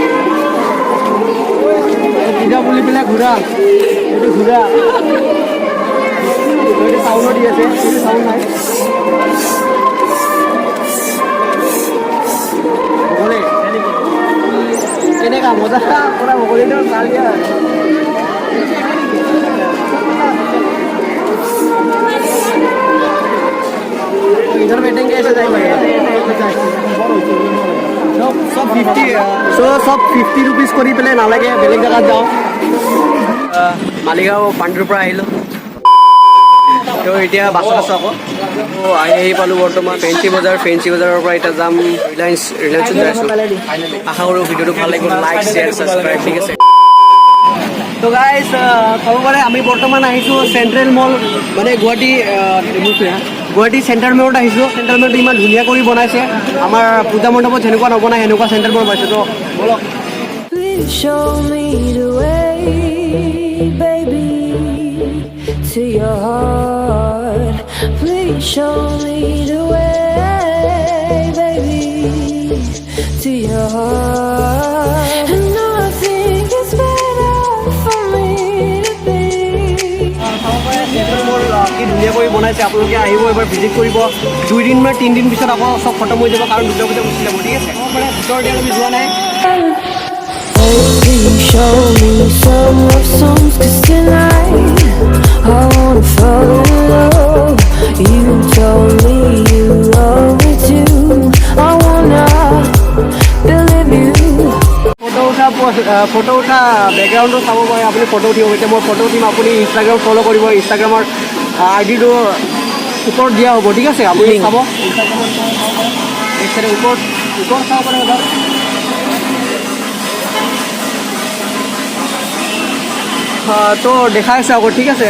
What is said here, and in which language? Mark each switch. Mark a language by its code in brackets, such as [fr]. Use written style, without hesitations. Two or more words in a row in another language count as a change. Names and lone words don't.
[as] পূজা বুলি পেলাই ঘূৰা, এইটো ঘূৰা চাউণ্ডো দি আছে, এইটো চাউণ্ড নাই কেনেকা মজা কৰা বগলীটো চাল দিয়া। [hi] इधर बैठेंगे ऐसे जाएंगे सब 50 सब 50 रुपीज [as] কৰি পেলাই নালাগে, বেলেগ জেগাত যাওঁ। মালিগাঁও পাণ্ডুৰ পৰা আহিলোঁ, তো এতিয়া বাছত আছোঁ আকৌ। তো আহি পালোঁ বৰ্তমান ফেঞ্চি বজাৰৰ পৰা এতিয়া যাম ৰিলায়েন্সত যাই আছোঁ। আশা কৰোঁ ভিডিঅ'টো ভাল লাগিব, [en] like share subscribe, [as] ঠিক আছে। তো গাইজ ক'ব পাৰে আমি বৰ্তমান আহিছোঁ চেণ্ট্ৰেল মল, মানে গুৱাহাটী চেণ্ট্ৰেল মলত আহিছোঁ। চেণ্ট্ৰেল মলটো ইমান ধুনীয়া কৰি বনাইছে, আমাৰ পূজা মণ্ডপত যেনেকুৱা নবনায় সেনেকুৱা চেণ্ট্ৰেল মল পাইছে। তো বলক [en] Please show me the way, baby, to your heart. Please show me the way, baby, to your heart. And I think it's better for me to be. [as] চেণ্ট্ৰেল মল কি ধুনীয়া কৰি বনাইছে, আপোনালোকে আহিব এবাৰ ভিজিট কৰিব। 2 দিন বা 3 দিন পিছত আকৌ চব খতম হৈ যাব, কাৰণ দুৰ্গা পূজা গুচি যাব, ঠিক আছে। ভিতৰত আমি যোৱা নাই। [en] Baby, show me some love songs, 'cause tonight I wanna fall in love. You told me you love me too. I wanna believe you. [as] ফটো উঠা বেকগ্ৰাউণ্ডটো চাব পাৰে, আপুনি ফটো উঠিব এতিয়া মই ফটো উঠিম, আপুনি ইনষ্টাগ্ৰাম ফ'ল' কৰিব। ইনষ্টাগ্ৰামৰ আইডিটো ওপৰত দিয়া হ'ব, ঠিক আছে। আপুনি চাব ইনষ্টাগ্ৰাম ওপৰত চাব পাৰে এবাৰ। তো দেখাই আছে আকৌ, ঠিক আছে।